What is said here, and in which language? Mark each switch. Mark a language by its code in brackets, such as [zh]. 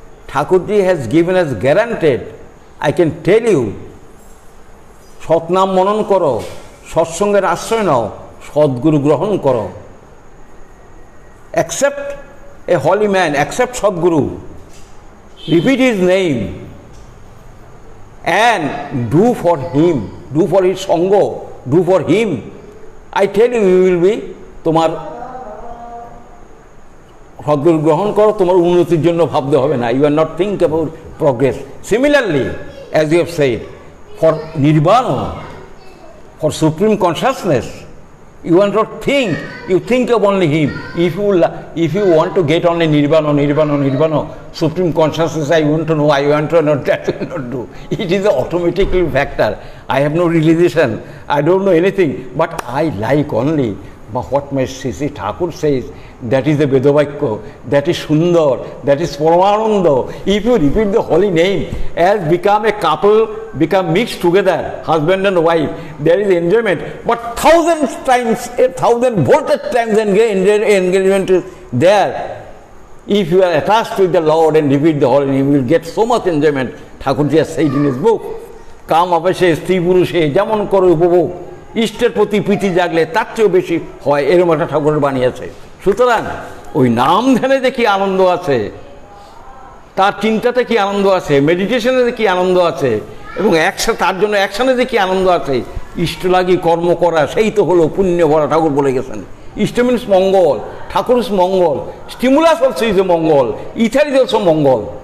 [en] Thakurji has given us guaranteed, I can tell you, [bn] সৎনাম মনন করো, সৎসঙ্গের আশ্রয় নাও, সদ্গুরু গ্রহণ করো. [en] Accept a holy man, accept Sadguru, repeat his name and do for him, do for his Sangha, do for him. I tell you, you will be, [bn] তোমার সদ্গুরু গ্রহণ করো, তোমার উন্নতির জন্য ভাবতে হবে না. [en] You are not think about progress. Similarly, as you have said, for nirvana, for supreme consciousness, you want to think, you think of only him. If you want to get only nirvana, supreme consciousness, I want to know, that will not do. It is an automatic factor. I have no realization, I don't know anything, but I like only. But what my Sri Thakur says, that is the Vedavakya, that is Sundar, that is Paramananda. If you repeat the holy name, as become a couple, become mixed together, husband and wife, there is enjoyment. But 1,000 times, 1,000 voltage times engagement is there. If you are attached with the Lord and repeat the holy name, you will get so much enjoyment. Thakurji has said in his book, [bn] Kam apashe, Stri Purushe, Jamon koro upobhog, ইষ্টের প্রতি প্রীতি জাগলে তার চেয়েও বেশি হয়, এরকম একটা ঠাকুরের বানিয়েছে. সুতরাং ওই নাম ধ্যানে যে কি আনন্দ আছে, তার চিন্তাতে কি আনন্দ আছে, মেডিটেশনে যে কি আনন্দ আছে, এবং তার জন্য অ্যাকশনে যে কি আনন্দ আছে, ইষ্ট লাগি কর্ম করা, সেই তো হলো পুণ্য ভরা. ঠাকুর বলে গেছেন, [en] Ishta means mangal, Thakur is mangal, stimulus also is a mangal, ether is also mangal.